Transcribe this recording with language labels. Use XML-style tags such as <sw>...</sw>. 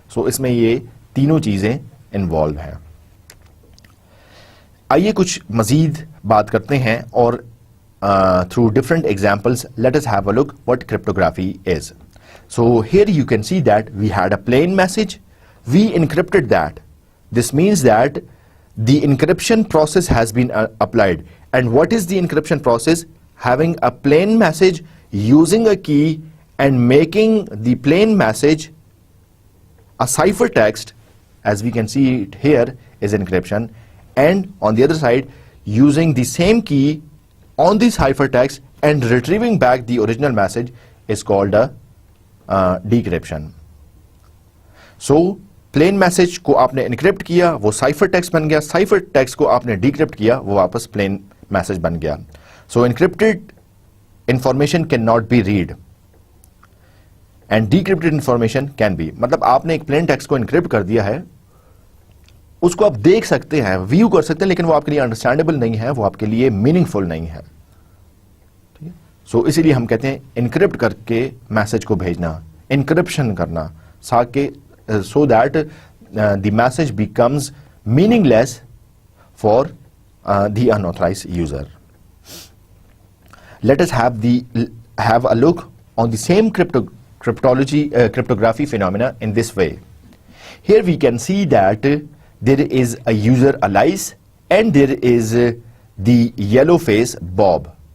<hi>सो इसमें ये तीनों चीजें इन्वॉल्व हैं। आइए कुछ मजीद बात करते हैं और</hi> <en>Through different examples let us have a look what cryptography is. So here you can see that we had a plain message, we encrypted that. This means that the encryption process has been applied. And what is the encryption process? Having a plain message, using a key and making the plain message a cipher text, as we can see it here, is encryption. And on the other side, using the same key on the cipher text and retrieving back the original message is called a decryption.</en> <hi>So plane message को आपने encrypt किया, वो cipher text बन गया, cipher text को आपने decrypt किया, वो वापस प्लेन मैसेज बन गया।</hi> <en>So encrypted information can not be read and decrypted information can be.</en> <hi>मतलब आपने एक प्लेन टेक्स्ट को इनक्रिप्ट कर दिया है, उसको आप देख सकते हैं, व्यू कर सकते हैं, लेकिन वो आपके लिए अंडरस्टैंडेबल नहीं है, वो आपके लिए मीनिंगफुल नहीं है, ठीक है। सो इसीलिए हम कहते हैं इनक्रिप्ट करके मैसेज को भेजना, इनक्रिप्शन करना,</hi> <en>so that the message becomes meaningless for the unauthorized user. Let us have a look on the same cryptography phenomena in this way. Here we can see that there is a user Alice and there is the yellow face Bob.</en>